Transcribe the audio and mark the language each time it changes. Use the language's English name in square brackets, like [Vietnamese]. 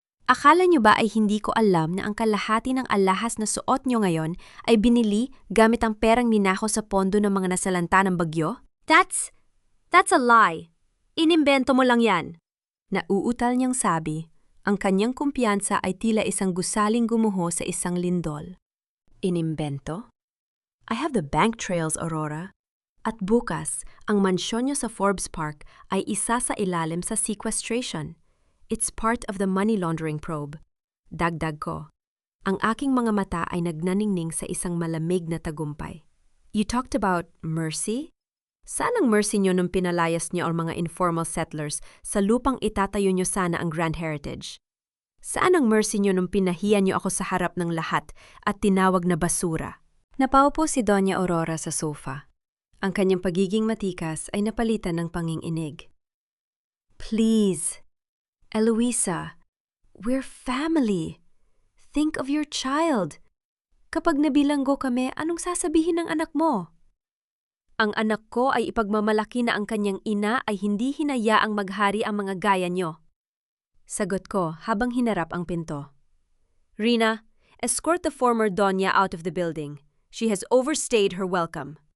[Filipino] Akala niyo ba ay hindi ko alam na ang kalahati ng alahas na suot niyo ngayon ay binili gamit ang perang ninakaw sa pondo ng mga nasalanta ng bagyo? [English] That's a lie. [Filipino] Inimbento mo lang yan. Nauutal niyang sabi, ang kanyang kumpiyansa ay tila isang gusaling gumuho sa isang lindol. Inimbento? [English] I have the bank trails, Aurora. [Filipino] At bukas, ang mansyon niyo sa Forbes Park ay isa sa ilalim sa sequestration. [English] It's part of the money laundering probe. [Filipino] Dagdag ko. Ang aking mga mata ay nagnaningning sa isang malamig na tagumpay. [English] You talked about mercy? [Filipino] Saan ang mercy niyo nung pinalayas niyo ang mga informal settlers sa lupang itatayo niyo sana ang Grand Heritage? Saan ang mercy niyo nung pinahiya niyo ako sa harap ng lahat at tinawag na basura? Napaupo si Doña Aurora sa sofa. Ang kanyang pagiging matikas ay napalitan ng panginginig. [English] Please, Eloisa, we're family. Think of your child. [Filipino] Kapag nabilanggo kami, anong sasabihin ng anak mo? Ang anak ko ay ipagmamalaki na ang kanyang ina ay hindi hinayaang maghari ang mga gaya niyo. Sagot ko habang hinarap ang pinto. [English] Rina, escort the former Doña out of the building. She has overstayed her welcome.